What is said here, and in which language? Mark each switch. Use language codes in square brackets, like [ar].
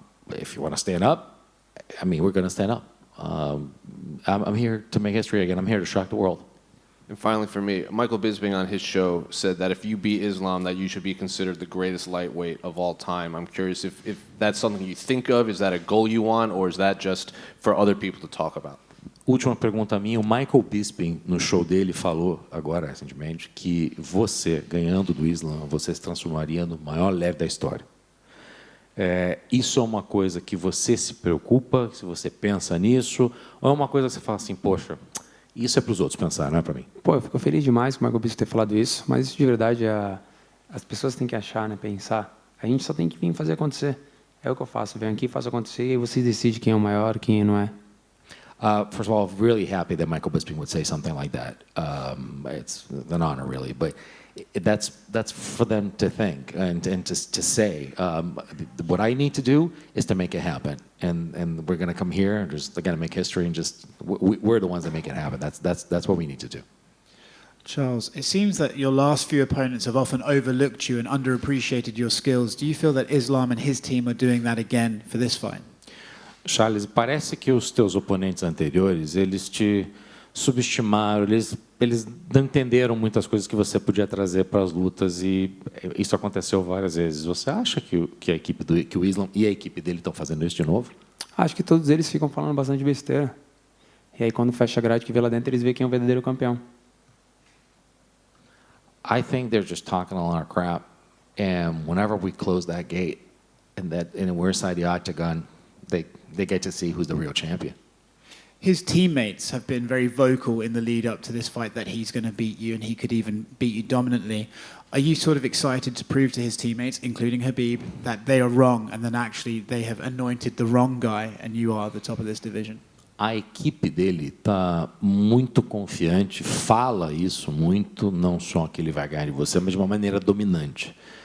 [en] If you want to stand up, we're going to stand up. I'm here to make history again. I'm here to shock the world. And finally, for me, Michael Bisping on his show said that if you beat Islam, that you should be considered the greatest lightweight of all time. I'm curious if that's something you think of, is that a goal you want, or is that just for other people to talk about? [pt] Última pergunta minha. O Michael Bisping, no show dele, falou agora, recentemente, que você, ganhando do Islam, você se transformaria no maior leve da história. Isso é uma coisa que você se preocupa, se você pensa nisso, ou é uma coisa que você fala assim, poxa, isso é para os outros pensar, não é para mim? Eu fico feliz demais com o Michael Bisping ter falado isso, mas isso de verdade as pessoas têm que achar, pensar. A gente só tem que vir fazer acontecer. É o que eu faço, venho aqui, faço acontecer e aí vocês decidem quem é o maior, quem não é. [en] First of all, I'm really happy that Michael Bisping would say something like that. It's an honor, really. But That's for them to think and to say. What I need to do is to make it happen, and we're going to come here and just again make history and just we're the ones that make it happen. That's what we need to do. Charles, it seems that your last few opponents have often overlooked you and underappreciated your skills. Do you feel that Islam and his team are doing that again for this fight? [pt] Charles, parece que os teus oponentes anteriores, eles te subestimaram, eles não entenderam muitas coisas que você podia trazer para as lutas e isso aconteceu várias vezes. Você acha que a equipe que o Islam e a equipe dele estão fazendo isso de novo? Acho que todos eles ficam falando bastante besteira. E aí quando fecha a grade que vê lá dentro, eles veem quem é o verdadeiro campeão. [en] I think they're just talking a lot of crap, and whenever we close that gate and we're inside the octagon, they get to see who's the real champion. His teammates have been very vocal in the lead up to this fight that he's going to beat you and he could even beat you dominantly. Are you sort of excited to prove to his teammates, including Khabib, that they are wrong and then actually they have anointed the wrong guy and you are the top of this division? [pt] A equipe dele está muito confiante, fala isso muito, não só que ele vai ganhar de você, mas de uma maneira dominante.